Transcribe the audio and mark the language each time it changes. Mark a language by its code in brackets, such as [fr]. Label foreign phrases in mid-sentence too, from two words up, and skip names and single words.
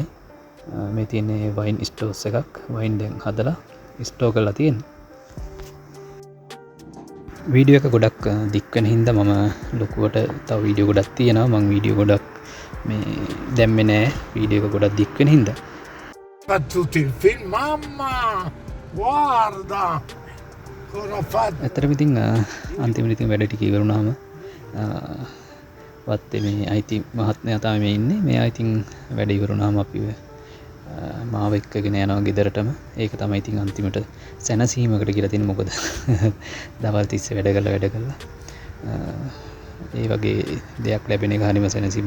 [si] මේ තියෙන [en] wine stores [si] එකක් වයින් දැන් හදලා ස්ටෝ කරලා තියෙනවා. වීඩියෝ එක ගොඩක් දික් වෙන හින්දා මම ලොකුවට තව වීඩියෝ ගොඩක් තියෙනවා. මම වීඩියෝ ගොඩක් මේ දැම්මේ නෑ. වීඩියෝ එක ගොඩක් දික් වෙන හින්දා. [it] Tutto il film, mamma! Guarda! Cosa ho fatto? [si] ඇත්තටම ඉතින් අන්තිමට ඉතින් වැඩ ටික ඉවරුනාම වත්තේ මේ අයිති මහත්මයා තමයි මේ ඉන්නේ. මෙයා ඉතින් වැඩ ඉවරුනාම අපි මාව එක්කගෙන යනවා ගෙදරටම. ඒක තමයි ඉතින් අන්තිමට සැනසීමකට කියලා තියෙන්නේ. මොකද දවල් තිස්සේ වැඩ කරලා ඒ වගේ දෙයක් ලැබෙන එක හරිම සැනසීමක්.